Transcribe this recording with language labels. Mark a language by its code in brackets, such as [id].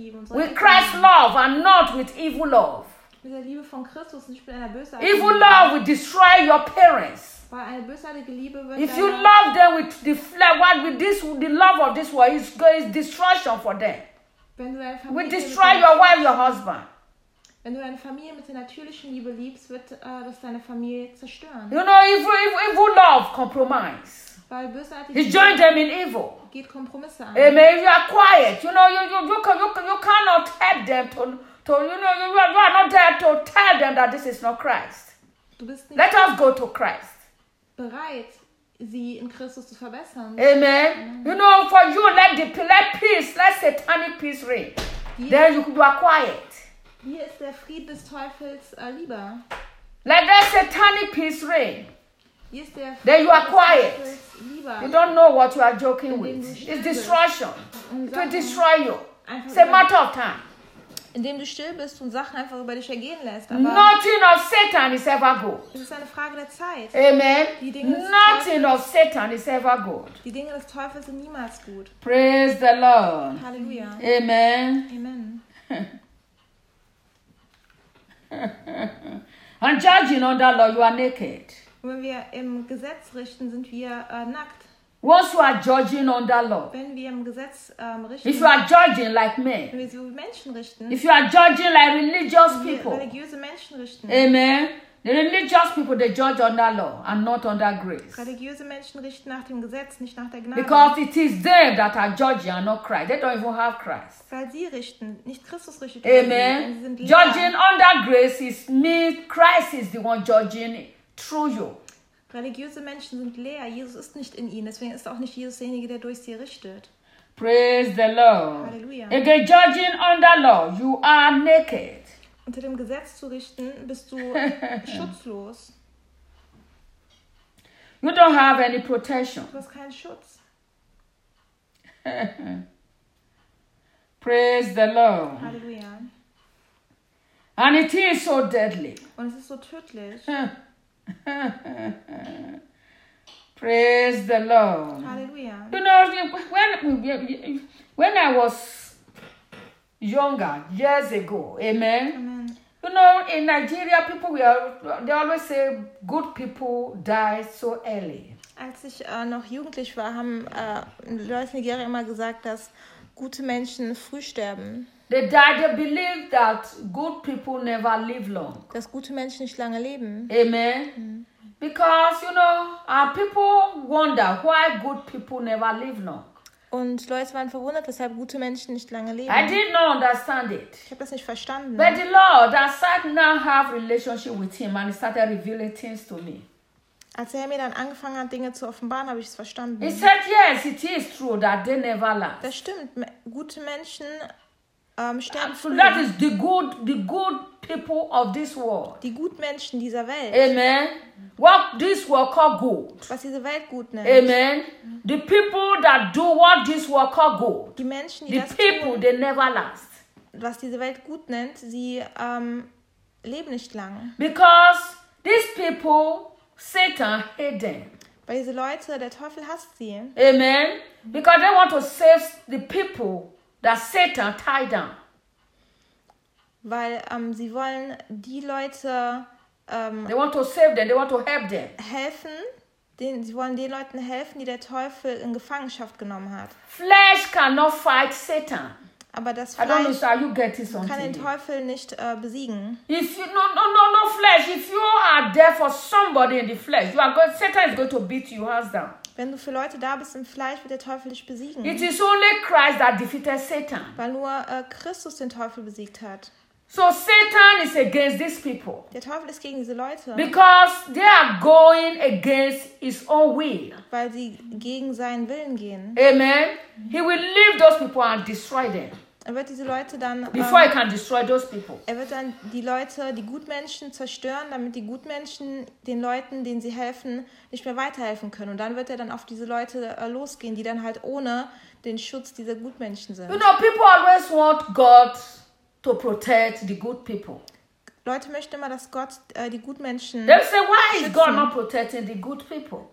[en] With Christ's love and not with evil love. Evil love will destroy your parents. If you love them with the flesh, what with this, the love of this world is destruction for them. We destroy your wife, your husband. [de] Wenn du deine Familie mit der natürlichen Liebe liebst, wird das deine Familie zerstören. [en] You know, evil love compromise. [de] Weil bösartig. [en] He joined them in evil. [de] Geht Kompromisse ein. Amen. [en] If you are quiet, you know, you cannot help them to you know, you are not there to tell them that this is not Christ. [de] Du bist nicht. [en] Let us go to Christ. [de] Bereit, sie in Christus zu verbessern. Amen. [en] You know, for you, let peace, let satanic peace reign. Then you are quiet. [de] Hier ist der Frieden des Teufels lieber. [en] Like that satanic peace reign. [de] Hier ist der Frieden. [en] Then you are quiet. You don't know what you are joking with. It's destruction. It will destroy you. It's a matter of time. [de] Indem du still bist und Sachen einfach über dich ergehen lässt. [en] Nothing of Satan is ever good. [de] Es ist eine Frage der Zeit. [en] Amen. Nothing of Satan is ever good. [de] Die Dinge des Teufels sind niemals gut. [en] Praise the Lord. [de] Halleluja. Amen. Amen. [en] And judging under law, you are naked. [de] Wenn wir im Gesetz richten, sind wir nackt. [en] Once you are judging under law, [de] wenn wir im Gesetz richten, [en] if you are judging like men, [de] wenn wir so Menschen richten, [en] if you are judging like religious people, [de] religiöse Menschen richten, amen. [en] The religious people, they judge under law and not under grace. [de] Religiöse Menschen richten nach dem Gesetz, nicht nach der Gnade. [en] Because it is they that are judging and not Christ. They don't even have Christ. [de] Weil sie richten, nicht Christus richtet. [en] Amen. Judging under grace is me. Christ is the one judging through you. [de] Religiöse Menschen sind leer. Jesus ist nicht in ihnen. Deswegen ist auch nicht Jesus derjenige, der durch sie richtet. [en] Praise the Lord. [de] Halleluja. [en] Again, judging under law, you are naked. [de] Unter dem Gesetz zu richten, bist du schutzlos. [en] You don't have any protection. [de] Du hast keinen Schutz. [en] Praise the Lord. [de] Halleluja. [en] And it is so deadly. [de] Und es ist so tödlich. [en] Praise the Lord. [de] Halleluja. [en] You know, when I was younger, years ago, amen. You know, in Nigeria, they always say good people die so early. [de] Als ich noch jugendlich war, haben Leute in Nigeria immer gesagt, dass gute Menschen früh sterben. [en] They die, they believe that good people never live long. [de] Dass gute Menschen nicht lange leben. Amen. [en] Because, you know, people wonder why good people never live long. [de] Und Leute waren verwundert, weshalb gute Menschen nicht lange leben. [en] I did not understand it. [de] Ich habe das nicht verstanden. [en] But the Lord, as I now have relationship with him, and he started revealing things to me. [de] Als er mir dann angefangen hat, Dinge zu offenbaren, habe ich es verstanden. [en] He said, yes, it is true that they never last. [de] Das stimmt. Gute Menschen sterben früh. [en] That is the good people of this world. [de] Die guten Menschen dieser Welt. [en] Amen. What this world called good. [de] Was diese Welt gut nennt. Amen. [en] The people that do what this world called good. [de] Die Menschen, die [en] the [de] das [en] people, [de] tun, [en] they never last. [de] Was diese Welt gut nennt, sie leben nicht lange. [en] Because these people, Satan hate them. [de] Weil diese Leute, der Teufel hasst sie. Amen. [en] Because they want to save the people that Satan tied down. [de] Weil sie wollen die Leute [en] they want to save them, they want to help them. [de] Helfen, sie wollen den Leuten helfen, die der Teufel in Gefangenschaft genommen hat. [en] Flesh cannot fight Satan. [de] Aber das Fleisch [en] are you getting something? [de] Kann den Teufel nicht besiegen. [en] If you, no flesh, if you are there for somebody in the flesh, you are going, Satan is going to beat your hands down. [de] Wenn du für Leute da bist im Fleisch, wird der Teufel dich besiegen. [en] It is only Christ that defeated Satan. [de] Weil nur Christus den Teufel besiegt hat. [en] So Satan is against these people. [de] Der Teufel ist gegen diese Leute. [en] Because they are going against his own will. [de] Weil sie gegen seinen Willen gehen. Amen. [en] He will leave those people and destroy them. [de] Er wird diese Leute dann [en] before he can destroy those people. [de] Er wird dann die Leute, die Gutmenschen zerstören, damit die Gutmenschen den Leuten, denen sie helfen, nicht mehr weiterhelfen können. Und dann wird er dann auf diese Leute losgehen, die dann halt ohne den Schutz dieser Gutmenschen sind. [en] You know, people always want God to protect the good people. [de] Leute möchten immer, dass Gott die Gutmenschen schützt. [en] They say, why is God not protecting the good people?